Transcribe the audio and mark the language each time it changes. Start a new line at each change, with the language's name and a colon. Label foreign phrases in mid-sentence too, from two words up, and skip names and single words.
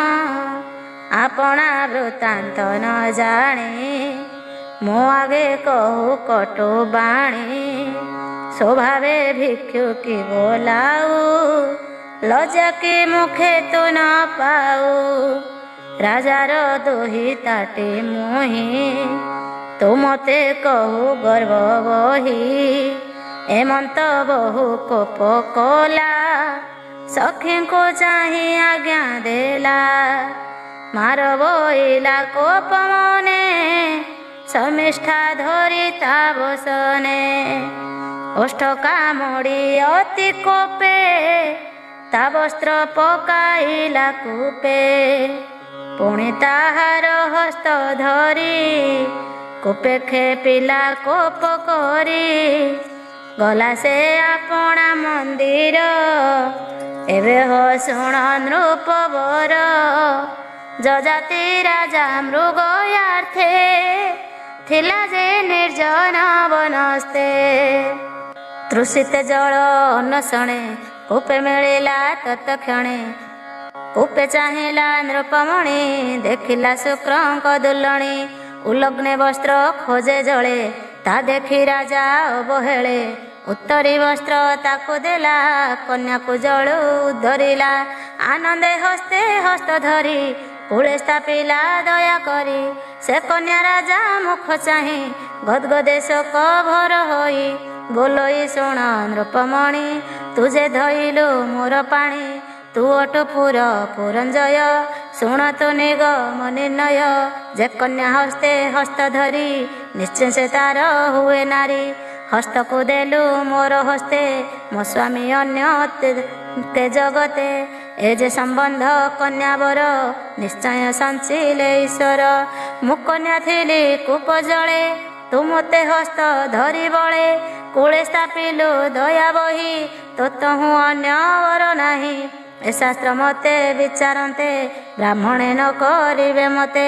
Odia: ଆପଣା ବୃତ୍ତାନ୍ତ ନ ଜାଣେ ମୋ ଆଗେ କହୁ କଟୁ ବାଣୀ ସ୍ୱଭାବେ ଭିକ୍ଷୁକୀ ବୋଲାଉ ଲଜ୍ଜା କେ ମୁଖେ ତୁ ନ ପାଉ ରାଜାର ଦୁହିତାଟେ ମୁହିଁ ତୁ ମତେ କହୁ ଗର୍ବ ବହି ଏମନ୍ତ ବହୁ କୋପ କଲା ସଖୀ କୁ ଚାହିଁ ଆଜ୍ଞା ଦେଲା ମାର ବୋଇଲା କୋପ ମନେ ଶର୍ମିଷ୍ଠା ଧରି ତା ବସନେ ଓଷ୍ଠ କାମୁଡ଼ି ଅତି କୋପେ ତା ବସ୍ତ୍ର ପକାଇଲା କୂପେ ପୁଣି ତାହାର ହସ୍ତ ଧରି କୂପେ ଖେପିଲା କୋପ କରି ଗଲା ସେ ଆପଣା ମନ୍ଦିର ଏବେ ହୋ ଶୁଣ ନୃପବର ଯଯାତି ରାଜା ମୃଗୟାର୍ଥେ ଥିଲା ଯେ ନିର୍ଜନ ବନସ୍ତେ ତୃଷିତ ଜଳ ଅନ୍ୱେଷଣେ କୂପେ ମିଳିଲା ତତ୍କ୍ଷଣେ କୂପେ ଚାହିଁଲା ନୃପମଣି ଦେଖିଲା ଶୁକ୍ରଙ୍କ ଦୁଲଣୀ ଉଲଗ୍ନେ ବସ୍ତ୍ର ଖୋଜେ ଜଳେ ତା ଦେଖି ରାଜା ଅବହେଳେ ଉତ୍ତରୀ ବସ୍ତ୍ର ତାକୁ ଦେଲା କନ୍ୟା କୁ ଜଳ ଧରିଲା ଆନନ୍ଦେ ହସ୍ତେ ହସ୍ତ ଧରି କୂଳେ ସ୍ଥାପିଲା ଦୟା କରି ସେ କନ୍ୟା ରାଜା ମୁଖ ଚାହିଁ ଗଦଗଦେ ଶୋକ ଭର ହୋଇ ବୋଲଇ ଶୁଣ ନୃପମଣି ତୁଝେ ଧଇଲୁ ମୋର ପାଣି ତୁ ଅଟପୁର ପୁରଞ୍ଜୟ ଶୁଣ ତୋ ନିଗମ ନିର୍ଣ୍ଣୟ ଯେ କନ୍ୟା ହସ୍ତେ ହସ୍ତ ଧରି ନିଶ୍ଚୟ ସେ ତାର ହୁଏ ନାରୀ ହସ୍ତ କୁ ଦେଲୁ ମୋର ହସ୍ତେ ମୋ ସ୍ୱାମୀ ଅନ୍ୟ ତେ ଜଗତେ ଏ ଯେ ସମ୍ବନ୍ଧ କନ୍ୟା ବର ନିଶ୍ଚୟ ସଞ୍ଚିଲେ ଈଶ୍ୱର ମୁଁ କନ୍ୟା ଥିଲି କୂପ ଜଳେ ତୁ ମୋତେ ହସ୍ତ ଧରି ବଳେ କୂଳେ ସ୍ଥାପିଲୁ ଦୟା ବହି ତୋ ତହୁଁ ଅନ୍ୟ ବର ନାହିଁ। ଏ ଶାସ୍ତ୍ର ମୋତେ ବିଚାରନ୍ତେ ବ୍ରାହ୍ମଣେ ନ କରିବେ ମୋତେ।